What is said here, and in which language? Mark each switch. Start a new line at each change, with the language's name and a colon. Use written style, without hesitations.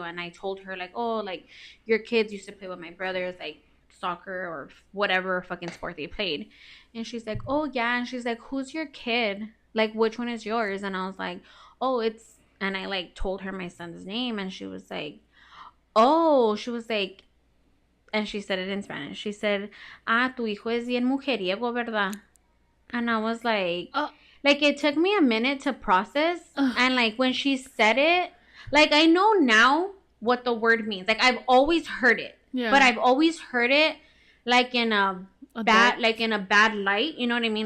English: And I told her like, oh, like your kids used to play with my brothers, like soccer or whatever fucking sport they played. And she's like, oh yeah. And she's like, who's your kid? Like which one is yours? And I was like, oh, and I like told her my son's name, and she was like, oh, she was like, and she said it in Spanish. She said,
Spanish: ah, tu hijo es bien mujeriego, ¿verdad?
English: And I was like, like it took me a minute to process. And like when she said it, like I know now what the word means. Like I've always heard it, but I've always heard it like in a bad light, you know what I mean?